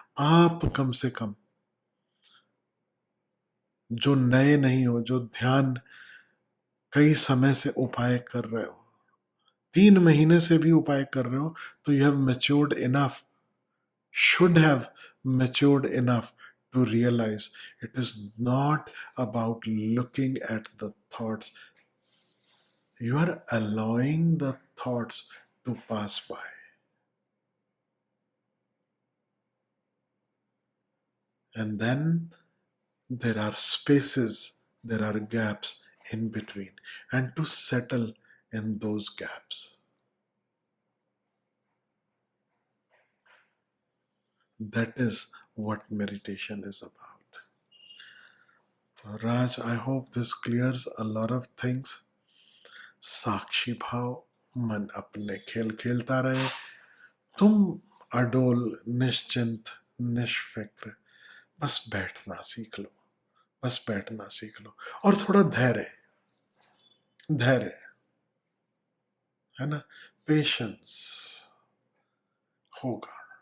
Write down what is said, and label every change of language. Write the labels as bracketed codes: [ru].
[hi] आप कम से कम जो नए नहीं हो, जो ध्यान कई समय से उपाय कर रहे हो, 3 महीने से भी उपाय कर रहे हो, तो [en] You have matured enough, should have matured enough to realize it is not about looking at the thoughts. You are allowing the thoughts to pass by. And then there are spaces, there are gaps in between, and to settle in those gaps. That is what meditation is about. So, Raj, I hope this clears a lot of things. [hi] साक्षी भाव, मन अपने खेल खेलता रहे, तुम अडोल, निश्चिंत, निष्फिक्र, बस बैठना सीख लो, बस बैठना सीख लो, और थोड़ा धैर्य, धैर्य है ना, पेशेंस होगा।